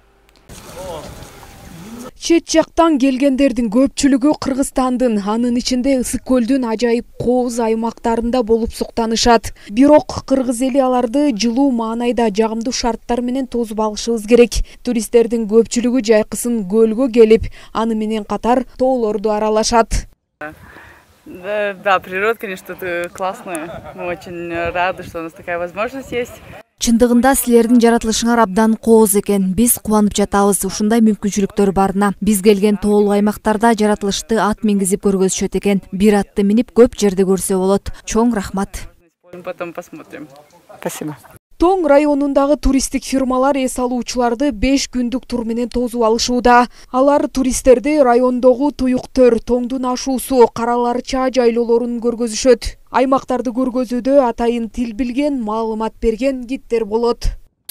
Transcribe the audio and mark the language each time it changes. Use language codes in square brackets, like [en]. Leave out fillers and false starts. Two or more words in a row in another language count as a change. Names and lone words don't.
[ky] Чет жактан келгендердин көпчүлүгү Кыргызстандын, анын ичинде Ысык көлдүн ажайып кооз аймактарында болуп суктанышат. Бирок кыргыз эли аларды жылуу маанайда жагымдуу шарттар менен тосуп алышыбыз керек. Туристтердин көпчүлүгү жайкысын көлгө келип, аны менен катар тоолорду аралашат. [ru] Да, природа, конечно, классная. Мы очень рады, что у нас такая возможность есть. [ky] Чындыгында силердин жаратылышыңар абдан кооз экен. Биз кубанып жатабыз ушундай мүмкүнчүлүктөр барына. Биз келген тоолуу аймактарда жаратылышты ат мингизип көргөзүшөт экен. Бир атты минип көп жерди көрсө болот. Чоң рахмат. [ru] Потом посмотрим. Спасибо. [ky] Тоң районундагы туристтик фирмалар эс алуучуларды 5 күндүк тур менен тосуп алышууда. Алар туристтерди райондогу туюктөр, Тоңдун ашуусу, Караларча жайлоолорун көргөзүшөт. Аймактарды көргөзүүдө атайын тил билген, маалымат берген гидтер болот.